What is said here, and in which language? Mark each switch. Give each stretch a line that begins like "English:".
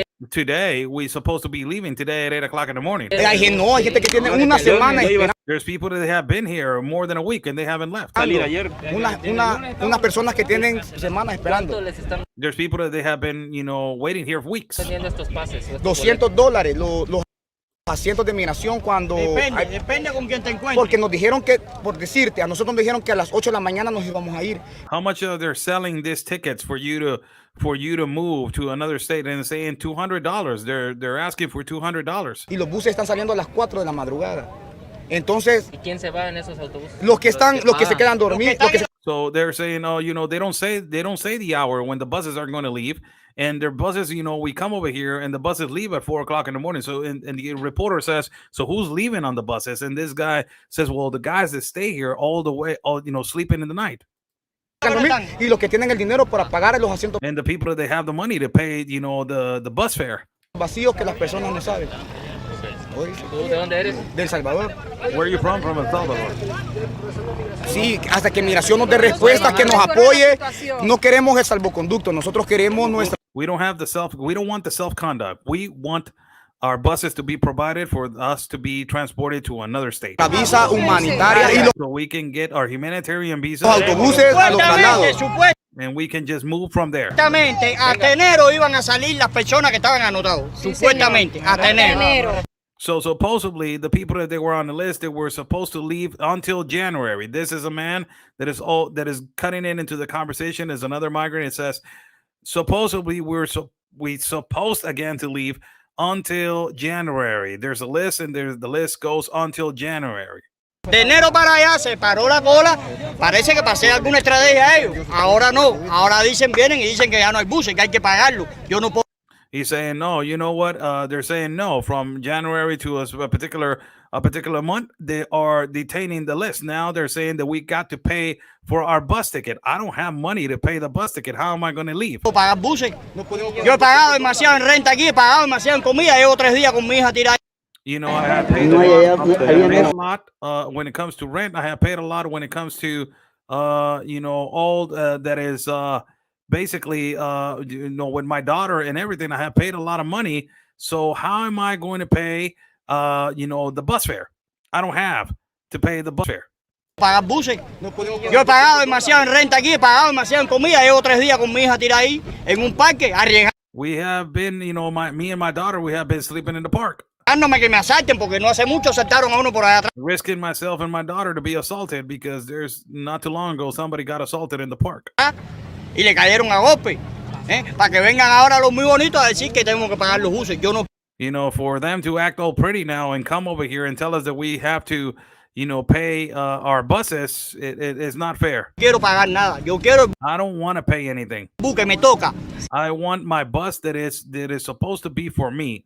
English: Today, we're supposed to be leaving today at 8 o'clock in the morning.
Spanish: Hay gente que tiene una semana esperando.
English: There's people that have been here more than a week and they haven't left.
Spanish: Unas personas que tienen semanas esperando.
English: There's people that they have been, waiting here for weeks.
Spanish: $200 los asientos de migración cuando depende con quién te encuentres. Porque nos dijeron que, por decirte, a nosotros nos dijeron que a las 8 de la mañana nos íbamos a ir.
English: How much they're selling these tickets for you to move to another state, and saying $200? They're asking for $200.
Spanish: Y los buses están saliendo a las 4 de la madrugada. Entonces, ¿y quién se va en esos autobuses? Los que se quedan dormidos.
English: So they're saying, they don't say the hour when the buses are going to leave. And their buses, we come over here and the buses leave at 4 o'clock in the morning. So, and the reporter says, so who's leaving on the buses? And this guy says, well, the guys that stay here all the way, sleeping in the night.
Spanish: Y los que tienen el dinero para pagar los asientos.
English: And the people that have the money to pay, the bus fare.
Spanish: Vacíos que las personas no saben. ¿Tú de dónde eres? De El Salvador.
English: Where are you from? From El Salvador.
Spanish: Sí, hasta que migración nos dé respuesta, que nos apoye. No queremos el salvoconducto, nosotros queremos nuestra.
English: We don't want the self-conduct. We want our buses to be provided for us to be transported to another state.
Spanish: La visa humanitaria y
English: so we can get our humanitarian visa.
Spanish: Los autobuses a los traslados.
English: and we can just move from there.
Spanish: Supuestamente, hasta enero iban a salir las personas que estaban anotados. Sí, Supuestamente, señor. hasta enero.
English: So supposedly the people that they were on the list, they were supposed to leave until January. This is a man that is cutting into the conversation. Is another migrant. It says supposedly we supposed again to leave until January. There's a list, and the list goes until January.
Spanish: De enero para allá se paró la cola. Parece que pasé alguna estrategia a ellos. Ahora no. Ahora vienen y dicen que ya no hay buses, que hay que pagarlo. Yo no puedo.
English: He's saying no. You know what? They're saying no. From January to a particular month, they are detaining the list. Now they're saying that we got to pay for our bus ticket. I don't have money to pay the bus ticket. How am I going to leave?
Spanish: Pagar buses. Yo he pagado demasiado en renta aquí, he pagado demasiado en comida. Llevo 3 días con mi hija tirada.
English: You know, I have paid a lot when it comes to rent. I have paid a lot when it comes to all that is basically with my daughter and everything. I have paid a lot of money. So how am I going to pay the bus fare? I don't have to pay the bus fare.
Spanish: Pagar buses. Yo he pagado demasiado en renta aquí, he pagado demasiado en comida. Llevo 3 días con mi hija tirada ahí en un parque arriesgando.
English: We have been, me and my daughter, we have been sleeping in the park.
Spanish: Que me asalten porque no hace mucho asaltaron a uno por allá atrás.
English: Risking myself and my daughter to be assaulted because there's not too long ago somebody got assaulted in the park.
Spanish: Y le cayeron a golpe. Para que vengan ahora los muy bonitos a decir que tenemos que pagar los buses. Yo no.
English: For them to act all pretty now and come over here and tell us that we have to, pay our buses, it is not fair.
Spanish: Quiero pagar nada.
English: I don't want to pay anything.
Spanish: Que me toca.
English: I want my bus that is supposed to be for me.